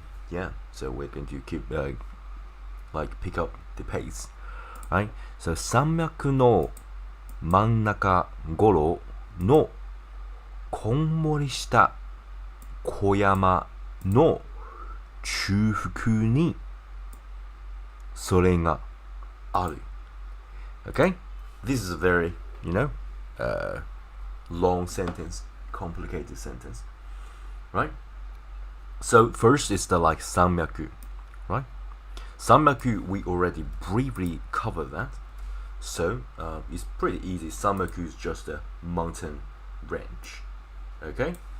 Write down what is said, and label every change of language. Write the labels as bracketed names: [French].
[English] Yeah, so we're going to keep like pick up the pace, right? [Japanese] So 山脈の真ん中頃のこんもりした小山の中腹にそれがある。 [English] Okay? This is a very, long sentence, complicated sentence, right? So first is the like Sanmyaku, right? Sanmyaku, we already briefly covered that. So it's pretty easy. Sanmyaku is just a mountain range. Okay?